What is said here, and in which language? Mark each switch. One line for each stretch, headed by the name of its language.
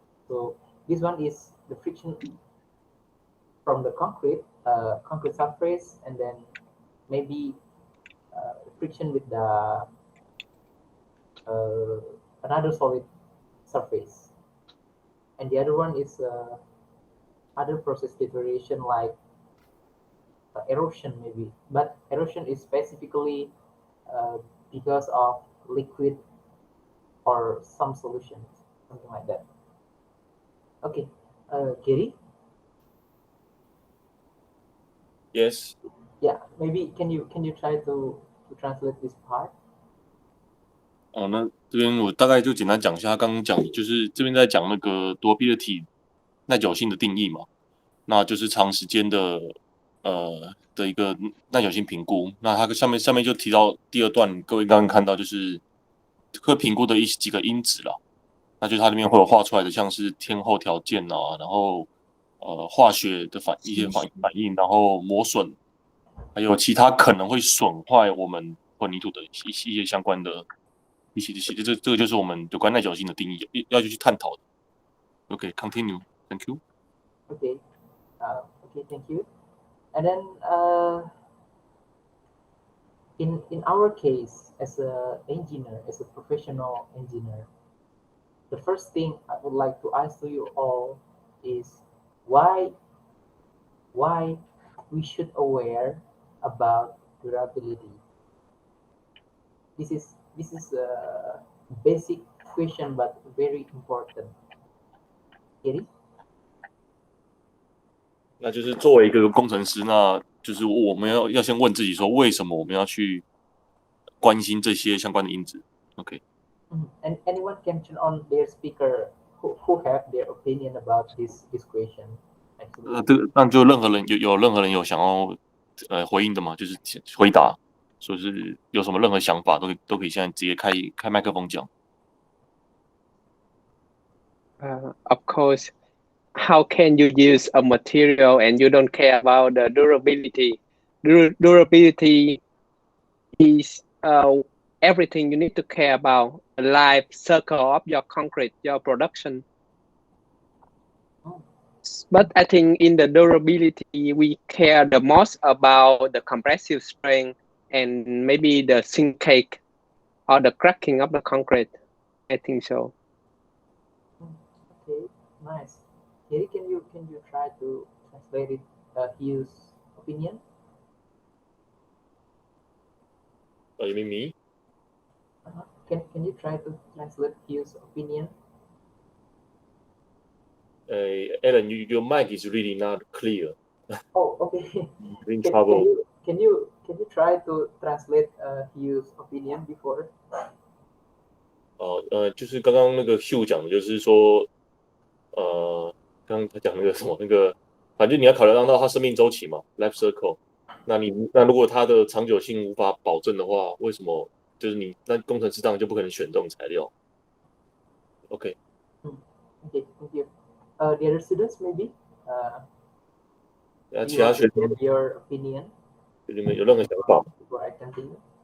English: So this one is the friction from the concrete surface, and then maybe friction with the another solid surface, and the other one is other process deterioration like erosion maybe, but erosion is specifically uh, because of liquid or some solutions, something like that. Okay, Gary. Yes. Yeah, maybe can you try to translate this part?
Chinese: 那这边我大概就简单讲一下，他刚刚讲就是这边在讲那个 durability 耐久性的定义嘛，那就是长时间的的一个耐久性评估。那它下面就提到第二段，各位刚刚看到就是会评估的几个因子啦，那就是它里面会有画出来的，像是天候条件啊，然后化学的一些反应，然后磨损，还有其他可能会损坏我们混凝土的一些相关的一些这个就是我们有关耐久性的定义要去探讨的。
English: Okay, continue. Thank you. Okay, okay, thank you. And then in our case, as a engineer, as a professional engineer, the first thing I would like to ask to you all is why we should aware about durability. This is a basic question, but very important. Gary?
Chinese: 那就是作为一个工程师，那就是我们要先问自己说，为什么我们要去关心这些相关的因子 ？OK。
English: And anyone can turn on their speaker who have their opinion about this question.
Chinese: 这个那就任何人有想要回应的吗？就是回答，说是有什么任何想法都可以现在直接开麦克风讲。
English: Of course, how can you use a material and you don't care about the durability? Durability is everything you need to care about, the life cycle of your concrete, your production. But I think in the durability, we care the most about the compressive strength and maybe the sinkage or the cracking of the concrete. I think so. Okay, nice. Gary, can you try to translate it, Hugh's opinion? You mean me? Can you try to translate Hugh's opinion? Alan, your mic is really not clear. Oh, okay. In trouble. Can you try to translate Hugh's opinion before?
Chinese: 就是刚刚那个 Hugh 讲的，就是说，刚刚他讲那个什么，那个，反正你要考量到它生命周期嘛 ，life cycle。那如果它的长久性无法保证的话，为什么就是那工程师当然就不可能选这种材料 ？OK。
English: Okay, thank you. The other students maybe.
Chinese: 其他学生
English: your opinion.
Chinese: 你们有任何想法
English: Before I continue.